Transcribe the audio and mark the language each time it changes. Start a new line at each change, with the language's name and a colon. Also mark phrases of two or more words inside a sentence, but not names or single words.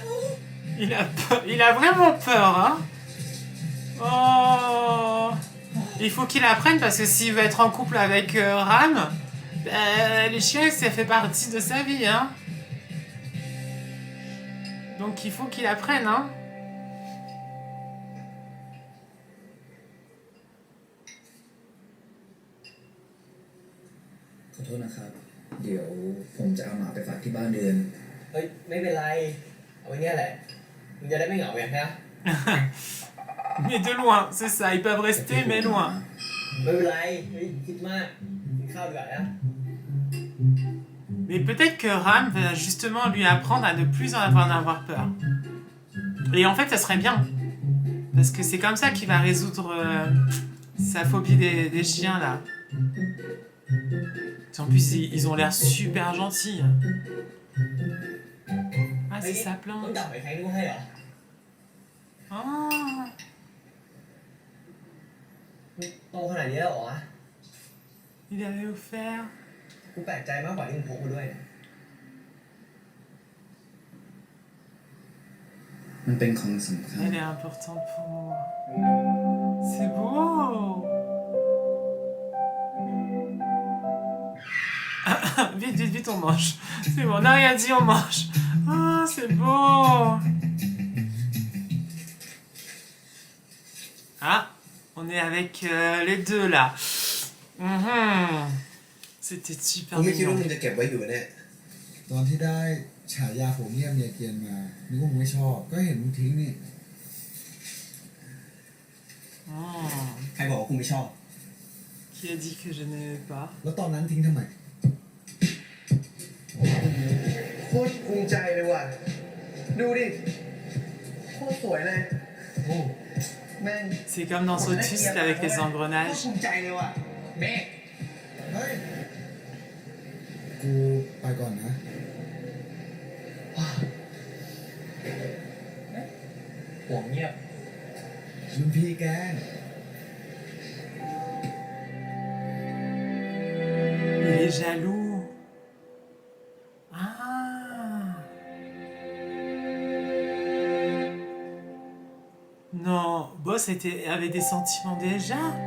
French: Il a peur. Il a vraiment peur, hein. Oh. Il faut qu'il apprenne parce que s'il veut être en couple avec Ram, les chiens, ça fait partie de sa vie, hein. Donc il faut qu'il apprenne, hein.
Thai: ขอโทษนะครับ เดี๋ยวผมจะเอาหมาไปฝากที่บ้านเดือน เฮ้ยไม่เป็นไรเอาไว้เนี่ยแหละมึงจะได้ไม่เหงาไงใช่ไหม
French: Mais de loin, c'est ça. Ils peuvent rester, mais loin.
Thai: ไม่เป็นไรเฮ้ยคิดมากกินข้าวดีกว่านะ
French: Mais peut-être que Ram va justement lui apprendre à ne plus en avoir peur. Et en fait, ça serait bien. Parce que c'est comme ça qu'il va résoudre sa phobie des chiens, là. En plus, ils ont l'air super gentils. Ah, c'est sa
Thai: ต้อง
French: plante.
Thai: จับไปใครดูให้เหรอ
French: Ah.
Thai: โตขนาดนี้แล้วเหรอวะ
French: Il avait offert.
Thai: กูแปลกใจมากกว่าที่มึงพกมาด้วยเนี่ย มันเป็นของสำคัญ
French: Elle est importante pour moi. C'est beau. Vite, vite, vite, on mange. C'est bon, on n'a rien dit, on mange. Ah, c'est beau. Ah, on est avec les deux là. Mhm. C'était
Thai: กู
French: super
Thai: ไม่คิดว่า
French: mignon.
Thai: มึงจะเก็บไว้อยู่เนี่ย ตอนที่ได้ฉายาผมเงียบเมียเกียนมานึกว่ามึงไม่ชอบ ก็เห็นมึงทิ้งนี่
French: Oh.
Thai: ใครบอกว่ากูไม่ชอบ
French: Qui a dit que je n'aimais pas?
Thai: แล้วตอนนั้นทิ้งทำไม โคตรภูมิใจเลยว่ะดูดิโคตรสวยเลยโอ้แม่ง
French: C'est comme dans Sotus avec les
Thai: โคตร
French: engrenages.
Thai: ภูมิใจเลยว่ะแม่ เฮ้ย กูไปก่อนนะ ห่วงเงียบ รุ่นพี่แกล้ง
French: Il est jaloux. Ah. Non, Boss avait des sentiments déjà.